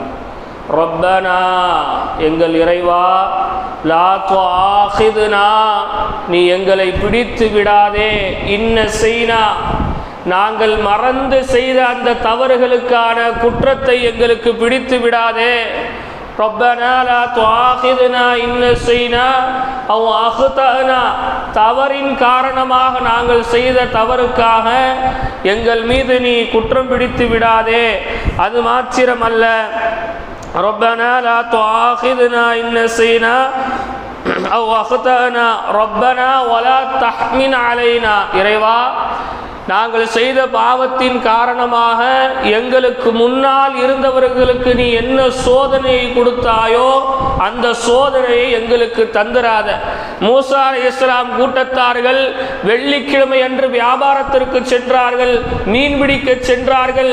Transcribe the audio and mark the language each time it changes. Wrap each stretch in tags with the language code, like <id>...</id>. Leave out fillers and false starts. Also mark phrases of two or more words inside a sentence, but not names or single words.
<ta>ரப்பனா, எங்கள் இறைவா,</ta> <ar>لا تؤاخذنا,</ar> <ta>நீ எங்களை பிடித்து விடாதே,</ta> <ar>إن نسينا,</ar> <ta>நாங்கள் மறந்து செய்த அந்த தவறுகளுக்கான குற்றத்தை எங்களுக்கு பிடித்து விடாதே.</ta> <ar>ربنا لا تؤاخذنا إن نسينا أو أخطأنا,</ar> <ta>தவறின் காரணமாக நாங்கள் செய்த தவறுக்காக எங்கள் மீது நீ குற்றம் பிடித்து விடாதே. அது மாத்திரமல்ல,</ta> <ar>ربنا لا تؤاخذنا إن نسينا أو أخطأنا ربنا ولا تحمل علينا,</ar> <ta>இறைவா, நாங்கள் செய்த பாவத்தின் காரணமாக எங்களுக்கு முன்னால் இருந்தவர்களுக்கு நீ என்ன சோதனையை கொடுத்தாயோ அந்த சோதனையை எங்களுக்கு தந்துராத.</ta> <ar>موسى عليه السلام</ar> <ta>கூட்டத்தார்கள் வெள்ளிக்கிழமை அன்று வியாபாரத்திற்கு சென்றார்கள், மீன்பிடிக்க சென்றார்கள்.</ta>